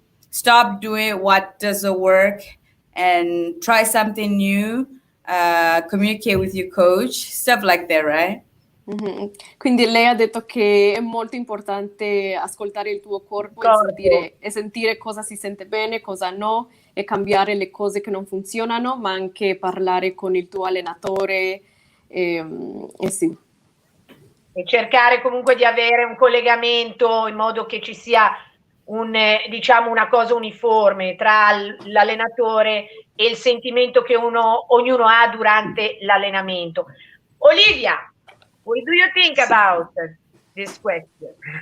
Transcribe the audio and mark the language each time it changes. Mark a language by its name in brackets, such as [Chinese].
[English] Stop doing what doesn't work and try something new. Communicate with your coach, stuff like that, right? Mm-hmm. [Italian] Quindi lei ha detto che è molto importante ascoltare il tuo corpo. E sentire cosa si sente bene, cosa no, e cambiare le cose che non funzionano, ma anche parlare con il tuo allenatore e sì. E cercare comunque di avere un collegamento in modo che ci sia una cosa uniforme tra l'allenatore e il sentimento che ognuno ha durante l'allenamento. [English] Olivia, what do you think about this question?